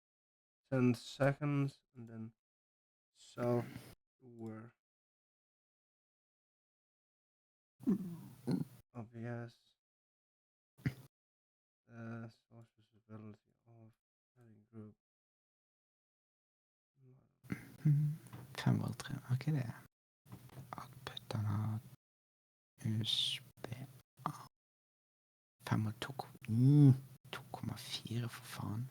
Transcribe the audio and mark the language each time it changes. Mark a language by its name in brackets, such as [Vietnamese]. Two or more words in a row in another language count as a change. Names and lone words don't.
[English] 10 seconds and then software. OBS. Source visibility of padding group. 503, [Norwegian] ok det. Output han har USB 2,4 for faen.